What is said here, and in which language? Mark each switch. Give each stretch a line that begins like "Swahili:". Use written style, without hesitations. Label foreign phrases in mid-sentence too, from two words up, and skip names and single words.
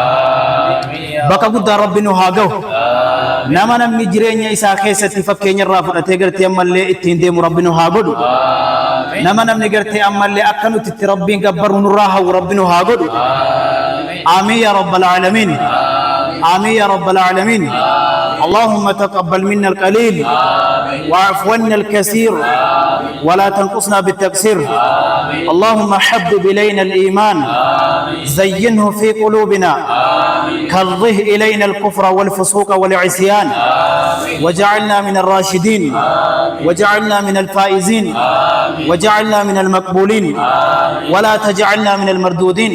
Oromo: Bakka guddaa rabbi nu haa gahu. Nama namni jireenya isaa keessatti fakkeenya irraa fudhatee gartee ammallee ittiin deemu rabbi nu haa godhu. Nama namni gartee ammallee akka nuti itti rabbiin gabbaru nurraa hawu rabbi nu haa godhu.
Arabic: آمين يا رب العالمين. آمين يا رب العالمين. اللهم تقبل منا القليل واعف عنا الكثير ولا تنقصنا بالتقصير. اللهم حبب إلينا الإيمان زينه في قلوبنا كره إلينا الكفر والفسوق والعصيان وجعلنا من الراشدين وجعلنا من الفائزين وجعلنا من المقبولين ولا تجعلنا من المردودين.